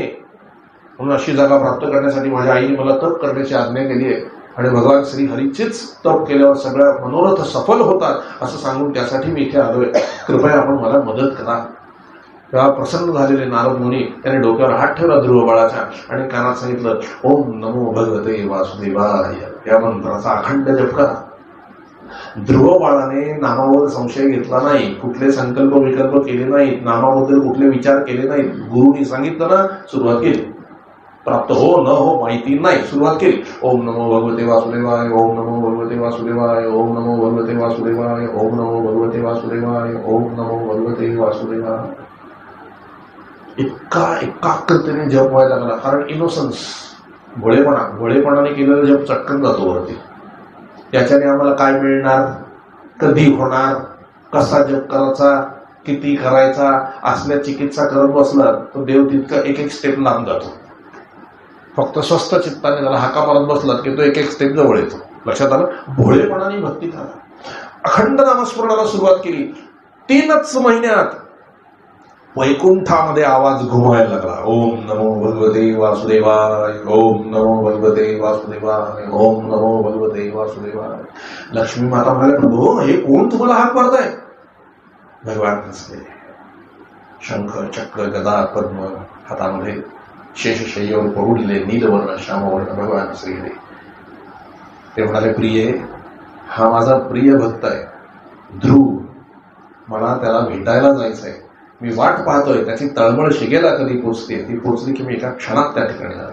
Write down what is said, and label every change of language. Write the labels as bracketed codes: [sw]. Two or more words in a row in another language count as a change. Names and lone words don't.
[mr] म्हणून अशी जागा प्राप्त करण्यासाठी माझ्या आईने मला तप करण्याची आज्ञा केली आहे. आणि भगवान श्री हरीचीच तप केल्यावर सगळ्या मनोरथ सफल होतात असं सांगून त्यासाठी मी इथे आलोय. कृपया आपण मला मदत करा. तेव्हा प्रसन्न झालेले नारद मुनी त्याने डोक्यावर हात ठेवला ध्रुव बाळाच्या आणि कानात सांगितलं, [sa] ओम नमो भगवते वासुदेवाय, [mr] या मंत्राचा अखंड जप करा. ध्रुव बाळाने नामावर संशय घेतला नाही, कुठले संकल्प विकल्प केले नाहीत, नामाबद्दल कुठले विचार केले नाहीत. गुरुनी सांगितलं ना, सुरुवात केली. प्राप्त हो न हो माहिती नाही, सुरुवात केली. [sa] ओम नमो भगवते वासुदेवाय, ओम नमो भगवते वासुदेवाय, ओम नमो भगवते वासुदेवाय, ओम नमो भगवते वासुदेवाय, ओम नमो भगवते वासुदेवाय. [mr] इतका एकाग्रतेने जप व्हायला लागला. कारण इनोसन्स, भोळेपणाने केलेला जप चटकन जातो वरती. याच्याने आम्हाला काय मिळणार, कधी होणार, कसा जप करायचा, किती करायचा, असल्या चिकित्सा करत बसला तर देव तितका एक स्टेप लांब जातो. फक्त स्वस्थ चित्ताने त्याला हाका मारत बसलात की तो एक स्टेप जवळ येतो. लक्षात आलं? भोळेपणाने भक्ती करा. अखंड नामस्मरणाला सुरुवात केली. 3च महिन्यात वैकुंठामध्ये आवाज घुमायला लागला. [sa] ओम नमो भगवते वासुदेवाय, ओम नमो भगवते वासुदेवाय, ओम नमो भगवते वासुदेवाय. [mr] लक्ष्मी माता म्हणाले, प्रभू हे कोण तुम्हाला हाक मारताय? भगवान हसले. शंख चक्र गदा पद्म हातामध्ये शेषशय्यावर पडलेले नीलवर्ण श्यामवर्ण भगवान श्रीहरी. ते म्हणाले, प्रिय, हा माझा प्रिय भक्त आहे ध्रुव, मला त्याला भेटायला जायचंय, मी वाट पाहतोय, त्याची तळमळ शिगेला कधी पोचते, ती पोचली की मी एका क्षणात त्या ठिकाणी झाला.